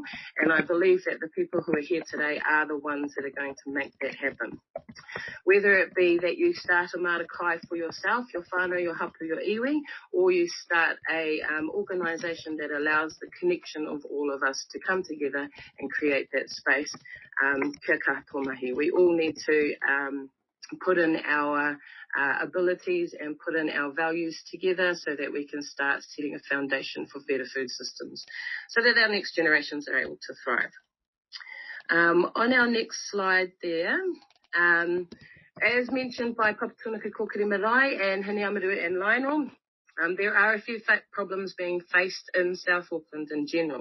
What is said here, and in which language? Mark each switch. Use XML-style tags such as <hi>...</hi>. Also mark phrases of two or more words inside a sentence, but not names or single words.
<en>And I believe that the people who are here today are the ones that are going to make that happen. Whether it be that you start a marakai for yourself, your whānau, your hapu, your iwi, or you start a organisation that allows the connection of all of us to come together and create that space,</en> <mi>kia katoa mahi.</mi> <en>We all need to put in our abilities and put in our values together so that we can start setting a foundation for better food systems so that our next generations are able to thrive. On our next slide there, as mentioned by Papatunaka Kokiri Marae and Hineamaru and Lionel, there are a few problems being faced in South Auckland in general.</en>